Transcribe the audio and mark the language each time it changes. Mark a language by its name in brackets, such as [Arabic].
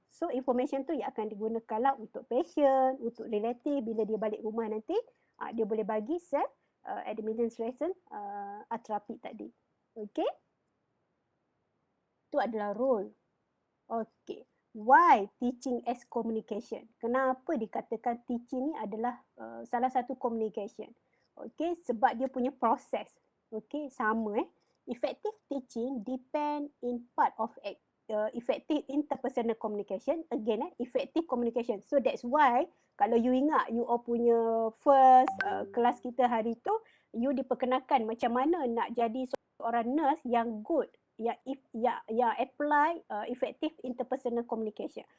[Malay] So information tu yang akan digunakanlah untuk patient, untuk relative bila dia balik rumah nanti, dia boleh bagi self administration terapi tadi. Okay? Itu adalah role. Okay. [English] Why teaching as communication? [Malay] Kenapa dikatakan teaching ni adalah salah satu communication? Okay, sebab dia punya proses. [English] Okay, sama Effective teaching depend in part of effective interpersonal communication. Again, effective communication. [Malay] So that's why kalau you ingat you all punya first kelas kita hari tu, you diperkenalkan macam mana nak jadi seorang nurse yang good, yang [English] apply effective interpersonal communication.